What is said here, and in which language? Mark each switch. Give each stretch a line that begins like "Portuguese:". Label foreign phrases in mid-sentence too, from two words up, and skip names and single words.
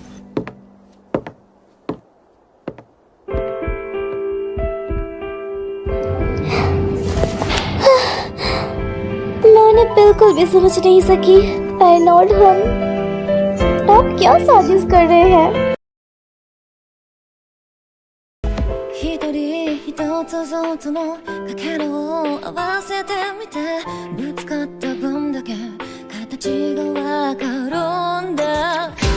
Hindi: मैंने बिल्कुल भी समझ नहीं सकी। आर्नोल्ड, आप क्या साजिश कर रहे हैं?
Japanese: 一人一つずつのかけらを合わせてみて、ぶつかった分だけ形がわかるんだ。